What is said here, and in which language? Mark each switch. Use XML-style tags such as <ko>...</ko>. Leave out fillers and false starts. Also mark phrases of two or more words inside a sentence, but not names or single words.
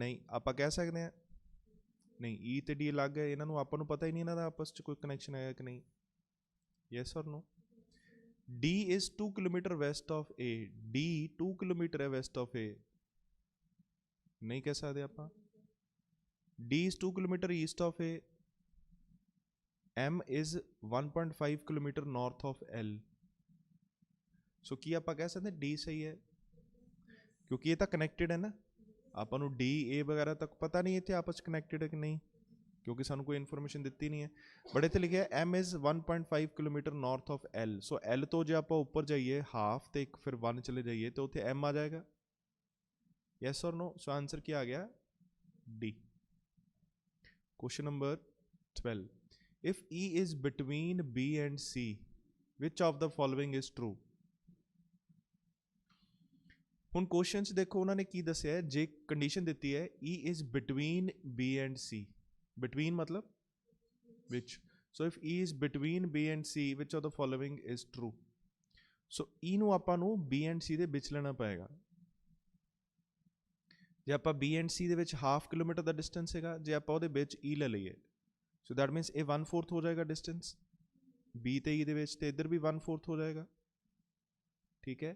<pa>ਨਹੀਂ, ਆਪਾਂ ਕਹਿ ਸਕਦੇ ਹਾਂ ਨਹੀਂ, E ਤੇ D ਅਲੱਗ ਹੈ, ਇਹਨਾਂ ਨੂੰ ਆਪਾਂ ਨੂੰ ਪਤਾ ਹੀ ਨਹੀਂ ਇਹਨਾਂ ਦਾ ਆਪਸ 'ਚ ਕੋਈ ਕਨੈਕਸ਼ਨ ਹੈ ਕਿ ਨਹੀਂ।</pa> <en>Yes or no? D is 2 kilometer west of A.</en> <pa>D 2 ਕਿਲੋਮੀਟਰ ਹੈ</pa> <en>west of A,</en> <pa>ਨਹੀਂ ਕਹਿ ਸਕਦੇ ਆਪਾਂ।</pa> <en>D is 2 kilometer east of A. M is 1.5 kilometer north of L.</en> <pa>ਸੋ ਕੀ ਆਪਾਂ ਕਹਿ ਸਕਦੇ D ਸਹੀ ਹੈ ਕਿਉਂਕਿ ਇਹ ਤਾਂ ਕਨੈਕਟਡ ਹੈ ਨਾ। ਆਪਾਂ ਨੂੰ D A ਵਗੈਰਾ ਤੱਕ ਪਤਾ ਨਹੀਂ ਇੱਥੇ ਆਪਸ 'ਚ ਕਨੈਕਟਡ ਹੈ ਕਿ ਨਹੀਂ, ਕਿਉਂਕਿ ਸਾਨੂੰ ਕੋਈ ਇਨਫੋਰਮੇਸ਼ਨ ਦਿੱਤੀ ਨਹੀਂ ਹੈ।</pa> <en>but</en> <pa>ਇੱਥੇ ਲਿਖਿਆ</pa> <en>M is 1.5 kilometer north of L।</en> <pa>ਸੋ L ਤੋਂ ਜੇ ਆਪਾਂ ਉੱਪਰ ਜਾਈਏ ਹਾਫ ਤੇ ਇੱਕ ਫਿਰ 1 ਚਲੇ ਜਾਈਏ ਤਾਂ ਉੱਥੇ M ਆ ਜਾਏਗਾ।</pa> <en>Yes or no? So answer</en> <pa>ਕੀ ਆ ਗਿਆ,</pa> <en>D। Question number 12. If E is between B and C, which of the following is true?</en> <pa>ਹੁਣ ਕੁਐਸਚਨ 'ਚ ਦੇਖੋ ਉਹਨਾਂ ਨੇ ਕੀ ਦੱਸਿਆ ਹੈ, ਜੇ ਕੰਡੀਸ਼ਨ ਦਿੱਤੀ ਹੈ</pa> <en>E is between B and C, between</en> <pa>ਮਤਲਬ which.</pa> <en>So if E is between B and C, which of the following is true?</en> <pa>So E ਨੂੰ ਆਪਾਂ ਨੂੰ B and C ਦੇ ਵਿੱਚ ਲੈਣਾ ਪਏਗਾ। ਜੇ ਆਪਾਂ B ਐਂਡ C ਦੇ ਵਿੱਚ</pa> <en>half kilometer</en> <pa>ਦਾ ਡਿਸਟੈਂਸ ਹੈਗਾ, ਜੇ ਆਪਾਂ ਉਹਦੇ ਵਿੱਚ E ਲੈ ਲਈਏ,</pa> <en>so that means</en> <pa>ਇਹ 1/4 ਹੋ ਜਾਏਗਾ ਡਿਸਟੈਂਸ B ਤੇ E ਦੇ ਵਿੱਚ, ਤੇ ਇੱਧਰ ਵੀ 1/4 ਹੋ ਜਾਏਗਾ, ਠੀਕ ਹੈ।</pa>